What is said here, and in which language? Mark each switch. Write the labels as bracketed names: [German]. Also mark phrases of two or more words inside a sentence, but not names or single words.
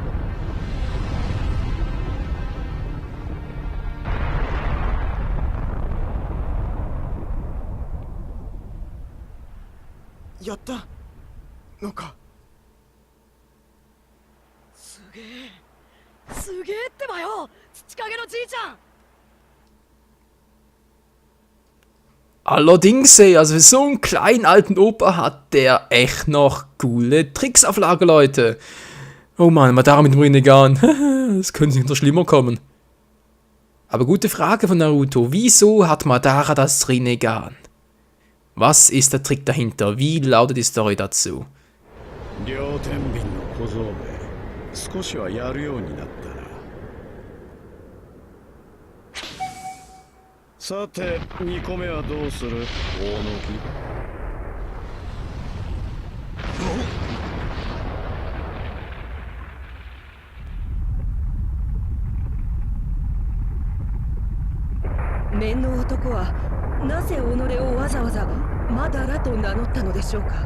[Japanese] やったのか。すげえってばよ、土影のじいちゃん。 [German] Allerdings, also so einen kleinen alten Opa hat der echt noch coole Tricks auf Lager, Leute. Oh Mann, Madara mit dem Rinnegan. Das könnte hinter schlimmer kommen. Aber gute Frage von Naruto. Wieso hat Madara das Rinnegan? Was ist der Trick dahinter? Wie lautet die Story dazu? [Japanese] 両天秤の小僧め、少しはやるようになったな。さて2個目はどうする？大野木。面の男はなぜ己をわざわざマダラと名乗ったのでしょうか。